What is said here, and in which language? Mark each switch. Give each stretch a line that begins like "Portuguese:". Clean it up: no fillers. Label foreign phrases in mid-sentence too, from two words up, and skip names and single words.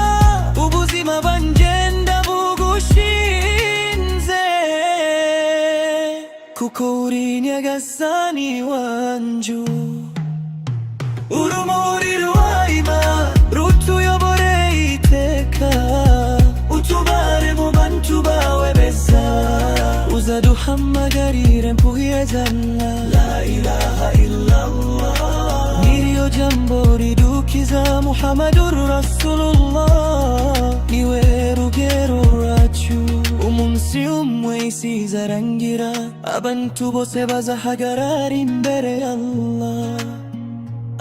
Kinyarwanda: Ubuzima bwanje ndabugushinze, kuko uri Nyagasani wanju. Urumuri rwa Imani rutuyobore iteka, utubare mu bantu bawe beza. Uzaduhamagarire mpuhwe Janna.
Arabic: لا إله إلا الله,
Kinyarwanda: niryo jambo ridukiza.
Arabic: محمد رسول الله,
Kinyarwanda: niwe rugero rwacu. Umunsi umwe isi izarangira, abantu bose bazahagarara imbere ya Allah.